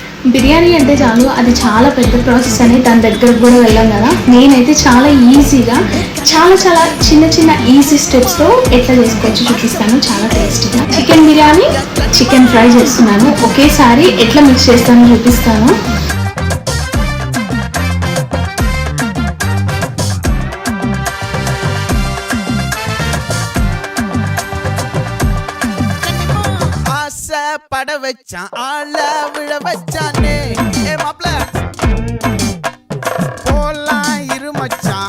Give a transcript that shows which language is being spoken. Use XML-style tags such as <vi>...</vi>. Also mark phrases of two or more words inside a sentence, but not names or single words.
<te>బిర్యానీ అంటే చాలు అది చాలా పెద్ద ప్రాసెస్ అని దాని దగ్గరకు కూడా వెళ్ళాం కదా. నేనైతే చాలా ఈజీగా చాలా చాలా చిన్న చిన్న ఈజీ స్టెప్స్తో ఎట్లా చేసుకోవచ్చు చూపిస్తాను. చాలా టేస్టీగా చికెన్ బిర్యానీ, చికెన్ ఫ్రై చేస్తున్నాను. ఒకేసారి ఎట్లా మిక్స్ చేస్తానో చూపిస్తాను.</te> <ta>பட வச்சான் ஆள விழ வச்சானே ஏ மாப்ள போலாம் இருமச்சான்</ta>